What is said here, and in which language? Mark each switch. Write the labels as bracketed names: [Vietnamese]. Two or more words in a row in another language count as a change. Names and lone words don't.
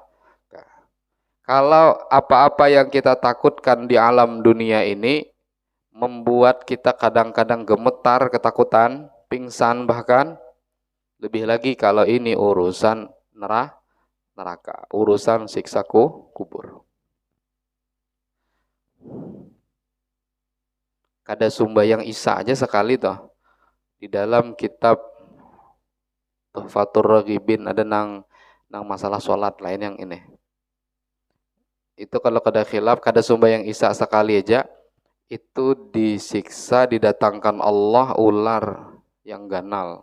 [Indonesian] Kalau apa-apa yang kita takutkan di alam dunia ini membuat kita kadang-kadang gemetar ketakutan, pingsan bahkan, lebih lagi kalau ini urusan neraka, urusan siksa kubur. [Banjar] Kada sumbayang isya aja sekali toh. [Indonesian] Di dalam kitab Tuhfatur Raghibin ada nang masalah sholat lain yang ini. [Banjar] Itu kalau kada khilaf, kada sumbayang isya sekali aja, itu disiksa, didatangkan Allah ular yang ganal.